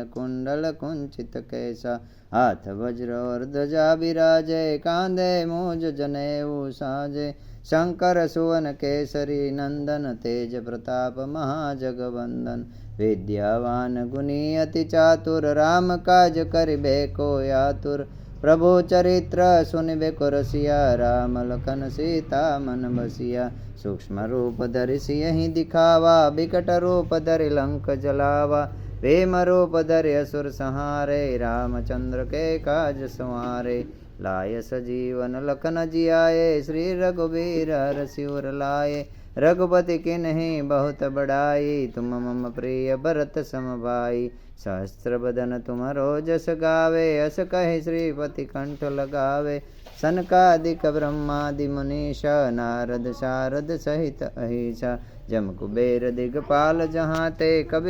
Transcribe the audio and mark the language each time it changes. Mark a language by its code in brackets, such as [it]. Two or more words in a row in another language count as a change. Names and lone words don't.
[awa] कुंडल कुंचित केशा हाथ वज्र ओर ध्वजा बिराजे कांधे मूज जनेउ साजे शंकर सुवन केसरी नंदन तेज प्रताप महाजगवंदन विद्यावान गुनी अति चातुर राम काज करीबे को आतुर प्रभु चरित्र सुनिबे को रसिया राम लखन सीता मन बसिया सूक्ष्म रूप धरी सिंह दिखावा बिकट रूप धरी लंक जलावा प्रेम रूप धरी असुर संहारे रामचंद्र के काज संवारे लाय सजीवन लखन जियाए श्री रघुबीर हर सिर लाए रघुपति किन्हीं बहुत बड़ाई तुम मम प्रिय भरत सम भाई सहस्त्र बदन तुम रोजस गावे अस कहे श्रीपति कंठ लगावे सनकादिक ब्रह्मादि मुनीषा नारद शारद सहित अहिषा जम कुबेर दिगपाल जहाँ ते कवि